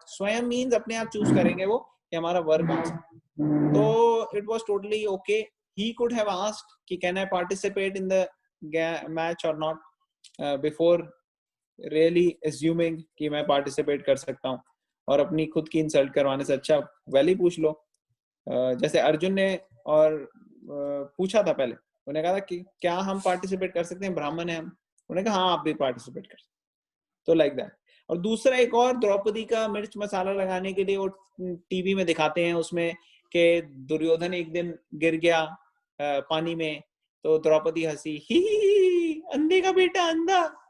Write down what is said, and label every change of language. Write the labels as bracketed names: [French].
[Hindi] स्वयं means अपने आप चूज करेंगे वो कि हमारा वर कौन सा। [English] तो it was totally okay। he could have asked कि can I participate in the match or not before really assuming [Hindi] कि मैं [English] participate [Hindi] कर सकता हूँ। और अपनी खुद की इंसल्ट करवाने से अच्छा वैली पूछ लो। जैसे अर्जुन ने और पूछा था पहले, उन्हें कहा था कि क्या हम पार्टिसिपेट कर सकते हैं, ब्राह्मण है हम। उन्होंने कहा हाँ आप भी पार्टिसिपेट कर, तो [English] Like that. [Hindi] और दूसरा एक और द्रौपदी का मिर्च मसाला लगाने के लिए वो टीवी में दिखाते हैं उसमें कि दुर्योधन एक दिन गिर गया पानी में, तो द्रौपदी हंसी, ही अंधे का बेटा अंधा।